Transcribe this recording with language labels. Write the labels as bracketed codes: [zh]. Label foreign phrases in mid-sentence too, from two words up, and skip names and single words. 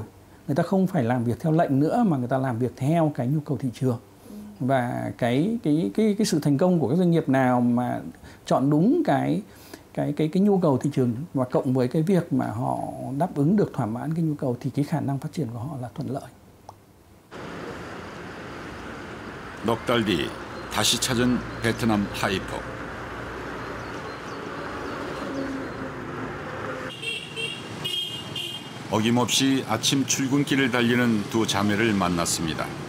[vi] Người ta không phải làm việc theo lệnh nữa mà người ta làm việc theo cái nhu cầu thị trường. Và cái sự thành công của các doanh nghiệp nào mà chọn đúng cái nhu cầu thị trường và cộng với cái việc mà họ đáp ứng được thỏa mãn cái nhu cầu thì cái khả năng phát triển của họ là thuận lợi. [ko] 넉 달 뒤 다시 찾은 베트남 하이퍼. 어김없이 아침 출근길을 달리는 두 자매를 만났습니다.